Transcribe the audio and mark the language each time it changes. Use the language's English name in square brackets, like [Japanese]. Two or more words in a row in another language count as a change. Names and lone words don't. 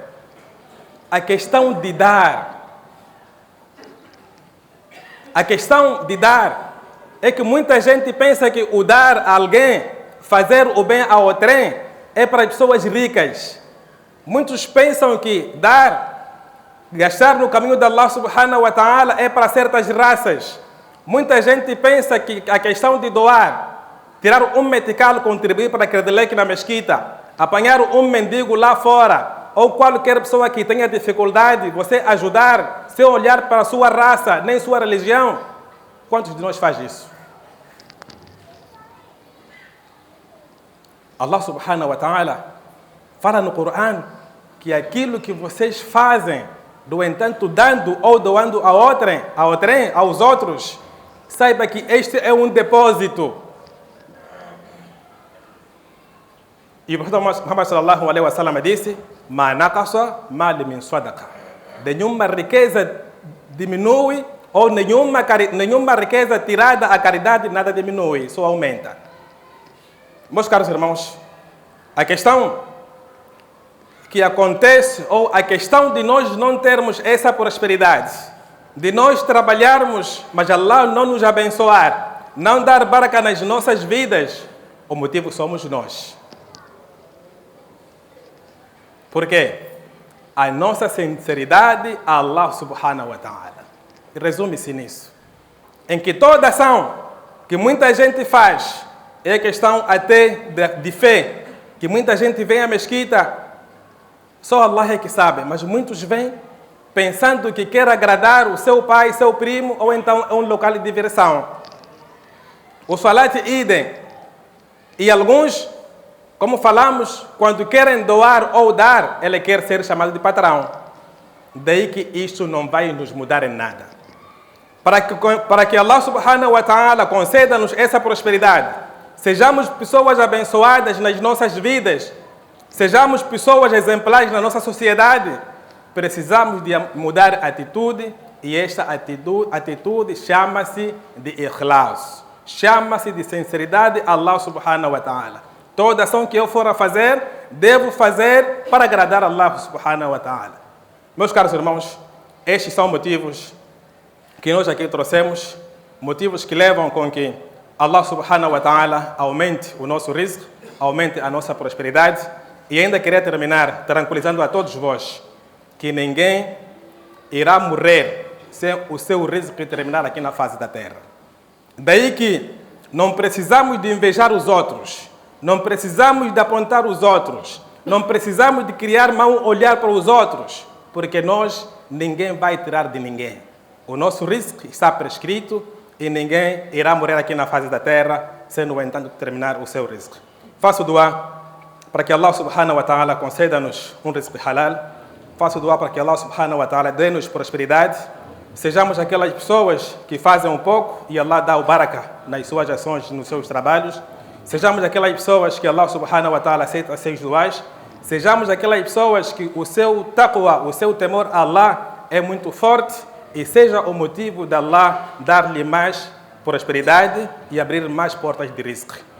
[Portuguese] A questão de dar. A questão de dar é que muita gente pensa que o dar a alguém, fazer o bem a outrem, é para pessoas ricas. Muitos pensam que dar, gastar no caminho de [Arabic] الله سبحانه وتعالى [Portuguese] é para certas raças. Muita gente pensa que a questão de doar, tirar um metical, contribuir para aquele leque na mesquita, apanhar um mendigo lá fora, ou qualquer pessoa que tenha dificuldade, você ajudar, sem olhar para a sua raça, nem sua religião. Quantos de nós faz isso? [Arabic] الله سبحانه وتعالى [Portuguese] fala no Corão que aquilo que vocês fazem, no entanto, dando ou doando a outrem, aos outros, saiba que este é um depósito. E o profeta Muhammad [Arabic] صلى الله عليه وسلم disse: "ما نقص مال من صدقة." [Portuguese] Nenhuma riqueza diminui ou nenhuma riqueza tirada a caridade nada diminui, só aumenta. Meus caros irmãos, a questão que acontece, ou a questão de nós não termos essa prosperidade, de nós trabalharmos, mas Allah não nos abençoar, não dar baraka nas nossas vidas, o motivo somos nós. Por quê? A nossa sinceridade a [Arabic] الله سبحانه وتعالى. [Portuguese] Resume-se nisso. Em que toda ação que muita gente faz é questão até de fé, que muita gente vem à mesquita, só Allah é que sabe, mas muitos vêm pensando que quer agradar o seu pai, seu primo, ou então é um local de diversão. O salat idem. E alguns, como falamos, quando querem doar ou dar, ele quer ser chamado de patrão. Daí que isso não vai nos mudar em nada. Para que [Arabic] الله سبحانه وتعالى [Portuguese] conceda-nos essa prosperidade, sejamos pessoas abençoadas nas nossas vidas, sejamos pessoas exemplares na nossa sociedade, precisamos de mudar a atitude e esta atitude chama-se de ikhlas, chama-se de sinceridade a [Arabic] الله سبحانه وتعالى. [Portuguese] Toda ação que eu for a fazer, devo fazer para agradar a [Arabic] الله سبحانه وتعالى. [Portuguese] Meus caros irmãos, estes são motivos que nós aqui trouxemos, motivos que levam com que [Arabic] الله سبحانه وتعالى [Portuguese] aumente o nosso rizq, aumente a nossa prosperidade. E ainda queria terminar tranquilizando a todos vós que ninguém irá morrer sem o seu rizq terminar aqui na face da terra. Daí que não precisamos de invejar os outros, não precisamos de apontar os outros, não precisamos de criar mau olhar para os outros, porque ninguém vai tirar de ninguém. O nosso rizq está prescrito e ninguém irá morrer aqui na face da terra sem, no entanto, terminar o seu rizq. Faço dua para que [Arabic] الله سبحانه وتعالى [Portuguese] conceda-nos um [Arabic] رزق حلال. [Portuguese] Faço dua para que [Arabic] الله سبحانه وتعالى [Portuguese] dê-nos prosperidade. Sejamos aquelas pessoas que fazem um pouco e Allah dá o baraka nas suas ações, nos seus trabalhos. Sejamos aquelas pessoas que [Arabic] الله سبحانه وتعالى [Portuguese] aceita seus duas. Sejamos aquelas pessoas que o seu taqwa, o seu temor a Allah é muito forte e seja o motivo de Allah dar-lhe mais prosperidade e abrir mais portas de rizq.